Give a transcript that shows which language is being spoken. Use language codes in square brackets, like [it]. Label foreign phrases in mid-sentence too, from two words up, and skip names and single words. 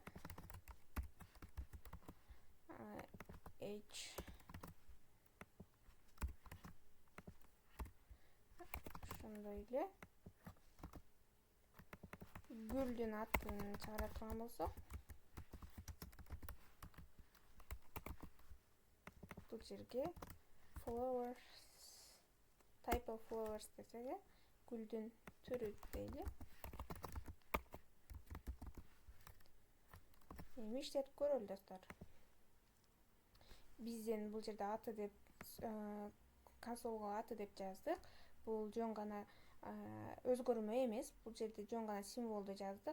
[ky] age, ошондой эле гүлдүн атын чыгара турган болсок, бул жерге [en] flowers, type of flowers [ky] десек, гүлдүн түрү дейли. Эми иштетип көрөлү, достор. Бизден бул жерде аты деп консолго аты деп жаздык. Бул жөн гана өзгөрмө эмес, бул жерде жөн гана символду жаздык.